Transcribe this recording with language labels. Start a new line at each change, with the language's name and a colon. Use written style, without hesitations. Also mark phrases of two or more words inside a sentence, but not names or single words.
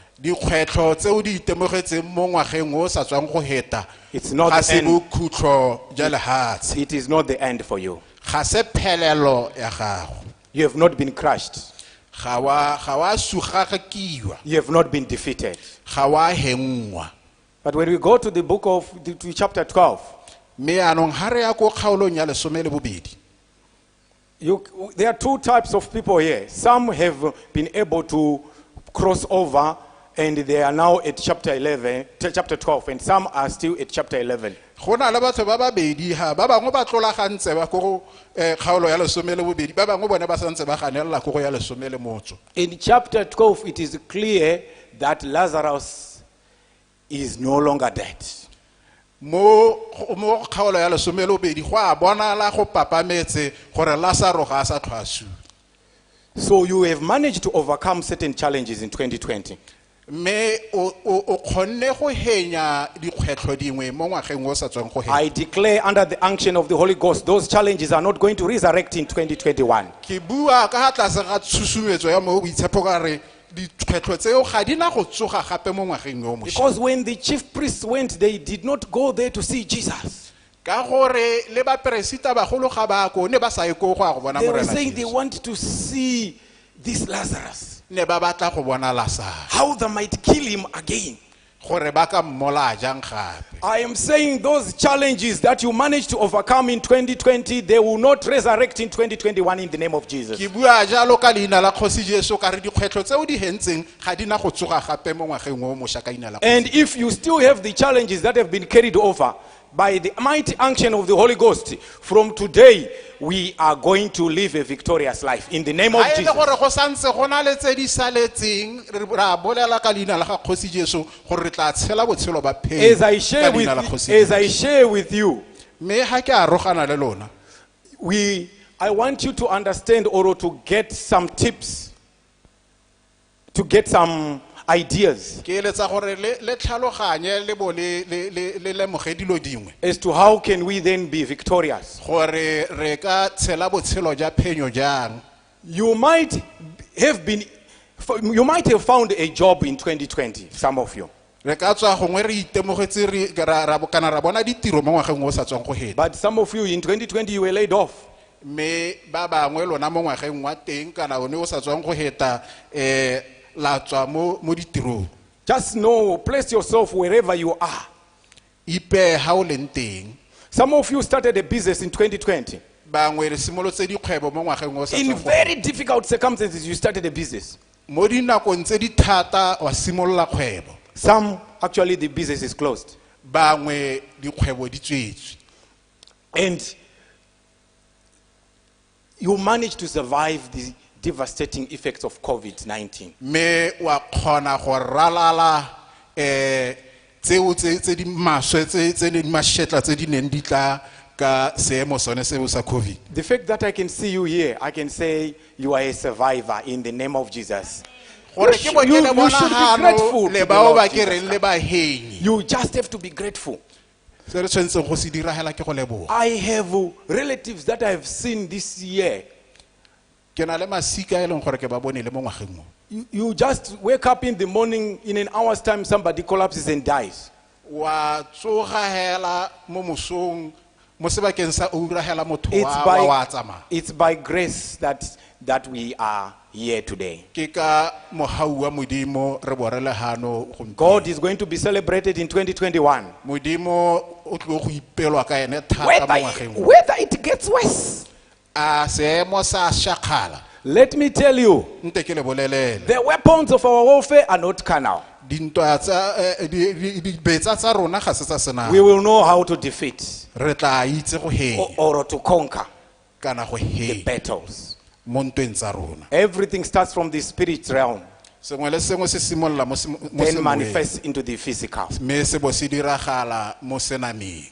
Tswana: dikgwetlho tseo di itemogetseng mo ngwageng o sa tswang go heta
English: It's not
Tswana: ga
English: the
Tswana: se
English: end.
Tswana: bokhutlo ja lehatshe
English: It is not the end for you.
Tswana: ga se phelelo ya gago
English: You have not been crushed.
Tswana: ga wa sugagakiwa
English: You have not been defeated.
Tswana: ga wa hengwa
English: But when we go to the book of to chapter 12,
Tswana: mme anong ha re ya ko kgaolong ya lesome le bobedi
English: there are two types of people here. Some have been able to cross over and they are now at chapter 12, and some are still at chapter 11.
Tswana: go na le batho ba babedi ha ba bangwe ba tlolagantse ba ko go kgaolo ya lesome le bobedi ba bangwe bone ba santse ba ganelela ko go ya lesome le motso
English: In chapter 12, it is clear that Lazarus is no longer dead.
Tswana: mo kgaolo ya lesome le bobedi go a bonala go papametse gore Lazaro ga a sa tlhwasiwa
English: So you have managed to overcome certain challenges in 2020.
Tswana: mme o kgonne go henya dikgwetlho dingwe mo ngwageng o sa tswang go heta
English: I declare under the unction of the Holy Ghost, those challenges are not going to resurrect in 2021.
Tswana: ke bua ka ga tlase ga tshusumetso ya mo boitshepo ka re dikgwetlho tseo ga di na go tsoga gape mo ngwageng yo mošwa
English: Because when the chief priests went, they did not go there to see Jesus.
Tswana: ka gore le baperesita bagolo ga ba ko ne ba sa ye ko go a go bona
English: They were
Tswana: morena
English: saying they
Tswana: Jesu.
English: want to see this Lazarus,
Tswana: ne ba batla go bona Lazaro
English: how they might kill him again.
Tswana: gore ba ka mmola jang gape
English: I am saying those challenges that you managed to overcome in 2020, they will not resurrect in 2021 in the name of Jesus.
Tswana: ke bua jalo ka leina la kgosi Jesu ka re dikgwetlho tseo di hentseng ga di na go tsoga gape mo ngwageng o mošwa ka leina la
English: And if you still have the challenges that have been carried over by the mighty unction of the Holy Ghost, from today we are going to live a victorious life in the name of
Tswana: ga e le
English: Jesus.
Tswana: gore go santse go na le tse di saletseng ra bolela ka leina la ga kgosi Jesu gore re tla tshela botshelo ba phele
English: As I share
Tswana: ka leina la
English: with,
Tswana: kgosi
English: as I
Tswana: Jesu.
English: share with you,
Tswana: mme ha ke a rogana le lona
English: I want you to understand or to get some tips, to get some ideas
Tswana: ke eletsa gore le tlhaloganye le bo le lemoge dilo dingwe
English: as to how can we then be victorious.
Tswana: gore re ka tshela botshelo ja phenyo jang
English: You might have found a job in 2020, some of you.
Tswana: re ka tswa gongwe re itemogetse kana ra bona ditiro mo ngwageng o sa tswang go heta
English: But some of you in 2020, you were laid off.
Tswana: mme ba bangwe lona mo ngwageng wa teng kana one o sa tswang go heta la tswa mo ditirong
English: Just know, place yourself wherever you are.
Tswana: ipe ha o leng teng
English: Some of you started a business in 2020.
Tswana: bangwe re simolotse dikgwebo mo ngwageng o sa
English: In
Tswana: tswang go
English: very difficult circumstances, you started a business.
Tswana: mo dinakong tse di thata wa simolola kgwebo
English: Some, actually, the business is closed.
Tswana: bangwe dikgwebo di tswetswe
English: And you managed to survive the devastating effects of COVID-19.
Tswana: mme wa kgona go ralala tseo tse di maswe tse di mashetla tse di neng di tla ka seemo sone seo sa COVID
English: The fact that I can see you here, I can say you are a survivor in the name of Jesus.
Tswana: gore ke bone le
English: You should be
Tswana: bonagano
English: grateful to
Tswana: le
English: the
Tswana: bao
English: Lord
Tswana: ba ke
English: Jesus
Tswana: reng le bahenyi
English: You just have to be grateful.
Tswana: se re tshwanetseng go se diragela ke go leboga
English: I have relatives that I have seen this year.
Tswana: ke na le masika e leng gore ke ba bone le mo ngwageng mo
English: You just wake up in the morning, in an hour's time, somebody collapses and dies.
Tswana: wa tsoga hela mo mosong mo sebakeng sa ura hela motho
English: It's
Tswana: wa tsamaya
English: it's by grace that we are here today.
Tswana: ke ka mogau wa modimo re bo re legano
English: God is going to be celebrated in 2021.
Tswana: modimo o tlo go ipelwa ka ene thata mo ngwageng mo
English: Whether it gets worse.
Tswana: a seemo sa shakhala
English: Let me tell you,
Tswana: nte ke le bolelele
English: the weapons of our warfare are not carnal.
Tswana: dintwa tsa dibetsa tsa rona ga se tsa sena
English: We will know how to defeat
Tswana: re tla itse go henya
English: or to conquer
Tswana: kana go
English: the
Tswana: henya
English: battles.
Tswana: mo ntweng tsa rona
English: Everything starts from the spirit realm,
Tswana: sengwe le sengwe se simolola mo
English: then
Tswana: semoweng,
English: manifests into the physical.
Tswana: mme se bo se diragala mo senameng